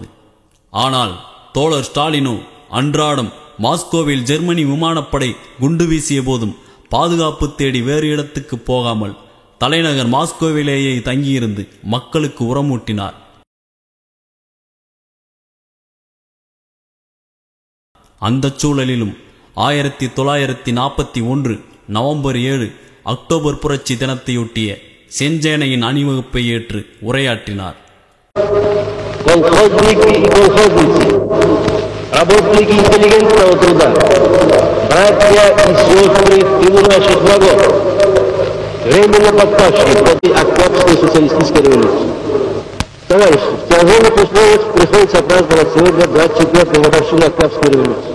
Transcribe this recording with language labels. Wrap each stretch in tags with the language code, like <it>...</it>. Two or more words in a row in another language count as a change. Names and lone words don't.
<ta>ஆனால் தோழர் ஸ்டாலினோ அன்றாடம் மாஸ்கோவில் ஜெர்மனி விமானப்படை குண்டு வீசிய போதும் பாதுகாப்பு தேடி வேறு இடத்துக்கு போகாமல் தலைநகர் மாஸ்கோவிலேயே தங்கியிருந்து மக்களுக்கு உரமூட்டினார். அந்த சூழலிலும் 1941 நவம்பர் 7 அக்டோபர் புரட்சி தினத்தையொட்டிய செஞ்சேனையின் அணிவகுப்பை ஏற்று உரையாற்றினார்.</ta> <ru>Работники интеллигентного труда, братья и сестры в тылу наших врагов, временно подпавшие под Октябрьской социалистической революции. Товарищи, в тяжелых условиях приходится праздновать сегодня 24-ю годовщину Октябрьской революции.</ru>